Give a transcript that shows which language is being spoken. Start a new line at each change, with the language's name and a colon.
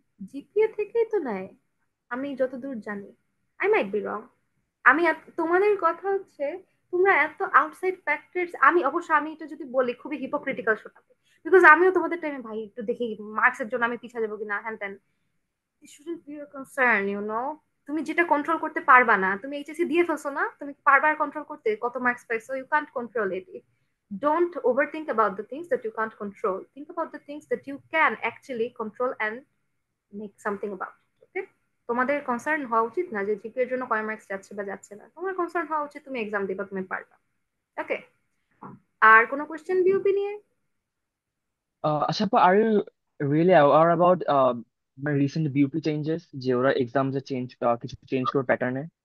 Bangla: GPA থেকেই তো নেয় আমি যতদূর জানি,
English: I might be wrong.
Bangla: আমি তোমাদের কথা হচ্ছে তোমরা এত আউটসাইড ফ্যাক্টরস, আমি অবশ্য আমি এটা যদি বলি খুবই হিপোক্রিটিক্যাল শোনাবে, বিকজ আমিও তোমাদের টাইমে ভাই একটু দেখি মার্কসের জন্য আমি পিছিয়ে যাবো কিনা হ্যান ত্যান।
English: It shouldn't be your concern, you know.
Bangla: তুমি যেটা কন্ট্রোল করতে পারবা না, তুমি এইচএসসি দিয়ে ফেলছো না, তুমি পারবা কন্ট্রোল করতে কত মার্কস পাইছো, you can't control it.
English: Don't overthink about the things that you can't control. Think about the things that you can actually control and make something about it. Okay?
Bangla: তোমাদের concern হওয়া উচিত না যে GP এর জন্য কয় marks যাচ্ছে বা যাচ্ছে না, তোমার কনসার্ন হওয়া উচিত তুমি এক্সাম দিবা, তুমি পারবা। ওকে, আর কোনো কোশ্চেন বিউপি নিয়ে?
English: আচ্ছা, are you really aware about recent BUP changes,
Bangla: যে ওরা এক্সামস এ কিছু চেঞ্জ করে প্যাটার্নে?